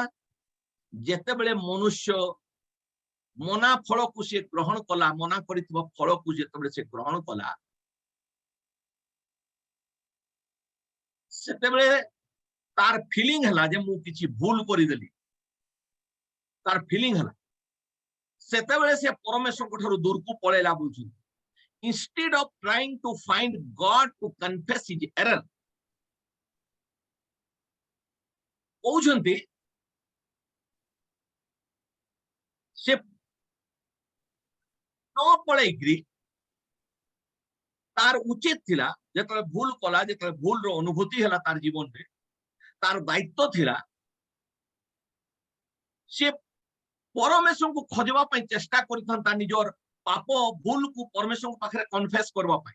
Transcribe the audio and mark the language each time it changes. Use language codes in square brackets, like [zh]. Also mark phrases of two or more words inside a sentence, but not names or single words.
[or] ଯେତେବେଳେ ମନୁଷ୍ୟ ମନା ଫଳକୁ ସେ ଗ୍ରହଣ କଲା, ମନା କରିଥିବା ଫଳକୁ ଯେତେବେଳେ ସେ ଗ୍ରହଣ କଲା, ସେତେବେଳେ ତାର ଫିଲିଂ ହେଲା ଯେ ମୁଁ କିଛି ଭୁଲ କରିଦେଲି, ତାର ଫିଲିଂ ହେଲା। ସେତେବେଳେ ସେ ପରମେଶ୍ୱରଙ୍କ ଠାରୁ ଦୂରକୁ ପଳେଇଲା। ବୁଝୁଛନ୍ତି, [en] instead of trying to find God to confess his error, [or] କହୁଛନ୍ତି ସେ ନ ପଳେଇକିରି ତାର ଉଚିତ ଥିଲା ଯେତେବେଳେ ଭୁଲ କଲା, ଯେତେବେଳେ ଭୁଲର ଅନୁଭୂତି ହେଲା ତାର ଜୀବନରେ, ତାର ଦାୟିତ୍ୱ ଥିଲା ସେ ପରମେଶ୍ୱରଙ୍କୁ ଖୋଜିବା ପାଇଁ ଚେଷ୍ଟା କରିଥାନ୍ତା, ନିଜର ପାପ ଭୁଲକୁ ପରମେଶ୍ୱରଙ୍କ ପାଖରେ କନଫେସ କରିବା ପାଇଁ।